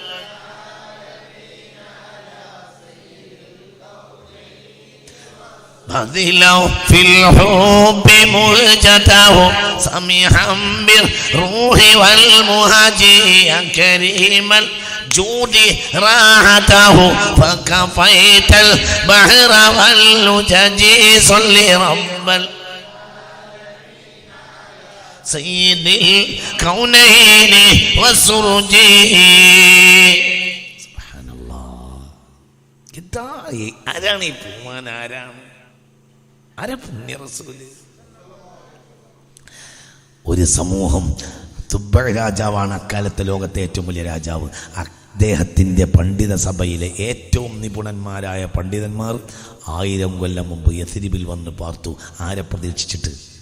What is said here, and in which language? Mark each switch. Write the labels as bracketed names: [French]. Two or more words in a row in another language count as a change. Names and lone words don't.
[Arabic] بذله في الحب مهجته سميحا بالروح والمهجي كريم الجود راحته فكفيت البحر واللجج صل رب سيد الكونين والسرج سبحان الله كده [Malayalam] ആരാണ് ഈ പൂമാൻ ആരാ പുണ്യ റസൂല് ഒരു സമൂഹം തുബ്ബ രാജാവാണ് അക്കാലത്തെ ലോകത്തെ ഏറ്റവും വലിയ രാജാവ് അദ്ദേഹത്തിൻ്റെ പണ്ഡിത സഭയിലെ ഏറ്റവും നിപുണന്മാരായ പണ്ഡിതന്മാർ 1000 കൊല്ലം മുമ്പ് യസ്രിബിൽ വന്ന് പാർത്തു ആരെ പ്രതീക്ഷിച്ചിട്ട്